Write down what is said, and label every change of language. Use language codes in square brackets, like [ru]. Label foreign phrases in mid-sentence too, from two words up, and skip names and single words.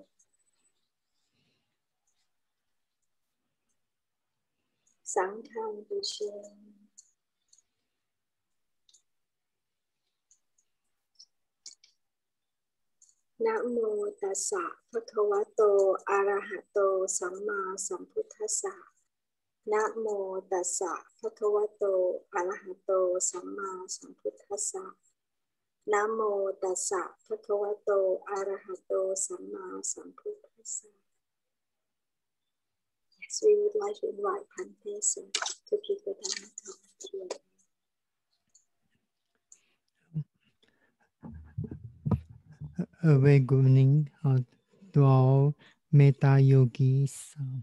[pi] Sangham Dushen, Namo Tassa Bhagavato Arahato Samma Sambuddhassa. Namo Tassa Bhagavato Arahato Samma Sambuddhassa. Namo Tassa Bhagavato Arahato Samma Sambuddhassa. [en] Yes, we would like to invite Bhante to give the Dhamma talk. A very good evening to all Metta yogis.